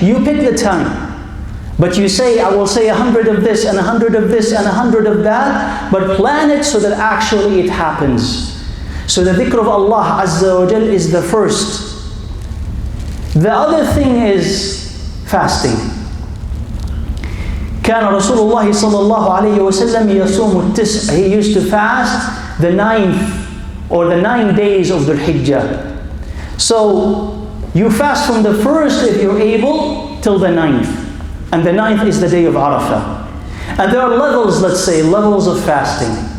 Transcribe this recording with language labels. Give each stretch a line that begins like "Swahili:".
English: You pick the time. But you say, I will say 100 of this and 100 of this and 100 of that. But plan it so that actually it happens. So the dhikr of Allah Azza wa Jal is the first. The other thing is fasting.
Arabic: كان رسول الله صلى الله عليه وسلم يصوم التسع.
English: He used to fast the 9th or the 9 days of the Hijjah. So you fast from the 1st if you're able till the 9th. And the 9th is the day of Arafah. And there are levels, let's say, levels of fasting.